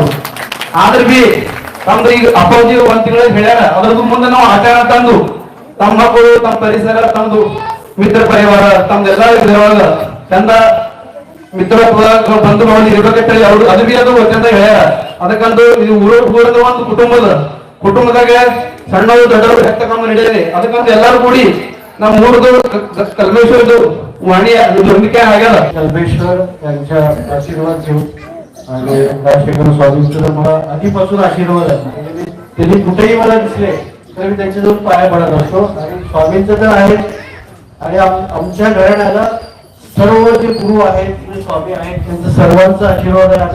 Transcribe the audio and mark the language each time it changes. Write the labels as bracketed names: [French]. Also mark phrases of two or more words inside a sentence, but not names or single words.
[Kannada] ಆದ್ರೆ ಬಿ ತಮ್ದು ಈಗ ಅಪ್ಪಾಜಿ ಒಂದ್ ತಿಂಗಳ ಹೇಳ್ಯಾರ, ಅದ್ರದ್ದು ಮುಂದೆ ನಾವು ಆಚರಣೆ ತಂದು ತಮ್ಮ ಮಕ್ಕಳು, ತಮ್ಮ ಪರಿಸರ, ತಮ್ದು ಮಿತ್ರ ಪರಿವಾರ, ತಮ್ದೆಲ್ಲ ಇದ್ರೊಳಗ ಚಂದ ಮಿತ್ರತ್ವ ಬಂಧು ಭಾವನೆ ಇರ್ಬೇಕಂತೇಳಿ ಅವ್ರು ಅದು ಬಿ ಅದು ಅತ್ಯಂತ ಹೇಳ್ಯಾರ. ಅದಕ್ಕಂದು ಇದು ಊರದ ಒಂದು ಕುಟುಂಬದಾಗ ಸಣ್ಣವರು ದೊಡ್ಡವರು ಹೆತ್ತ ಕಾಮ ನಡೆಯಲಿ. ಅದಕ್ಕಂತ ಎಲ್ಲರೂ ಕೂಡಿ ನಮ್ಮ ಮೂರದು ಕಲ್ಮೇಶ್ವರದು [Marathi] वाणी दोन्ही [Kannada] ಆಗ್ಯಾದ. [Marathi] कल्पेश्वर यांच्या आशीर्वाद घेऊन आणि राजशेखर स्वामींचं तर मला आधीपासून आशीर्वाद आहे. त्यांनी कुठेही मला दिसले तर मी त्यांच्याजवळ पाया पडत असतो. आणि स्वामींचं तर आहे आणि आमच्या घराण्याला सर्व जे गुरु आहेत जे स्वामी आहेत त्यांचा सर्वांचा आशीर्वाद आहे.